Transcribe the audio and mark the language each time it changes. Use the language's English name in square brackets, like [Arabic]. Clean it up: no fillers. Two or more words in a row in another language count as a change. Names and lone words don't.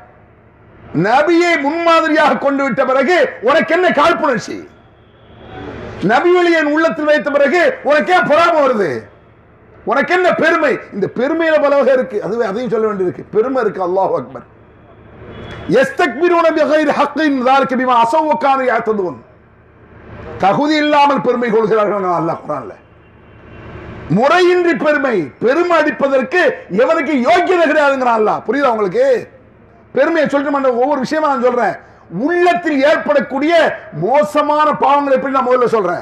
[Tamil] நபியை முன்மாதிரியாக கொண்டு விட்ட பிறகு உனக்கு என்ன காழ்ப்புணர்ச்சி? நபி வழியை உள்ளத்தில் வைத்த பிறகு உனக்கு ஏன் பொறாமை வருது? உனக்கு என்ன பெருமை? இந்த பெருமையில பல வகை இருக்கு, அதுவே அதையும் சொல்ல வேண்டியிருக்கு. பெருமை இருக்கு. [Arabic] الله أكبر. يستكبرون بغير حق ذلك بما عصوا وكانوا يعتدون. [Tamil] தகுதி இல்லாமல் பெருமை கொள்கிறார்கள் அல்லாஹ் குர்ஆன்ல. முறையின்றி பெருமை அடிப்பதற்கு எவனுக்கு யோக்கியதை கிடையாதுங்கிறான் அல்லாஹ். புரியுதா உங்களுக்கு? பெருமையை சொல்லிட்டு ஒவ்வொரு விஷயமா நான் சொல்றேன். உள்ளத்தில் ஏற்படக்கூடிய மோசமான பாவங்களை எப்படி நான் முதல்ல சொல்றேன்.